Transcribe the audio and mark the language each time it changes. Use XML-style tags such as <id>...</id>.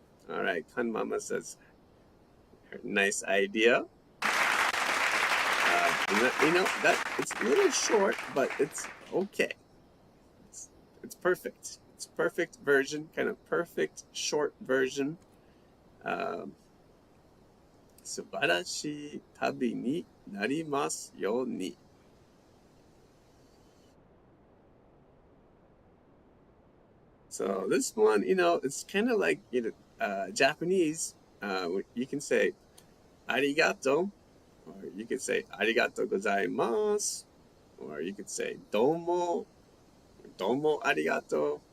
<en>All right, Kan Mama says, nice idea. That it's a little short, but it's okay. It's perfect. It's perfect version, kind of perfect short version.</en> <ja>素晴らしい旅になりますように.</ja> <en>So this one, it's kind of like Japanese. You can say arigato, or you could say arigato gozaimasu, or you could say domo arigato.</en>